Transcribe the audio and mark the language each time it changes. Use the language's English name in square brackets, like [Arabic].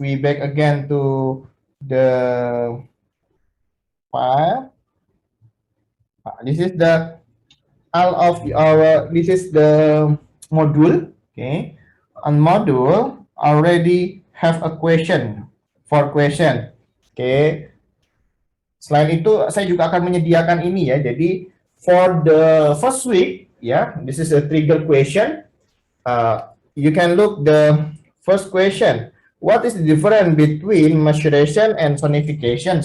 [English] We back again to the file. This is the all of our. This is the module. Okay, on module already have a question for question. Okay. [Indonesian] Selain itu, saya juga akan menyediakan ini ya. [English] Jadi for the first week, ya, this is a trigger question. You can look the first question. What is the difference between maceration and sonification?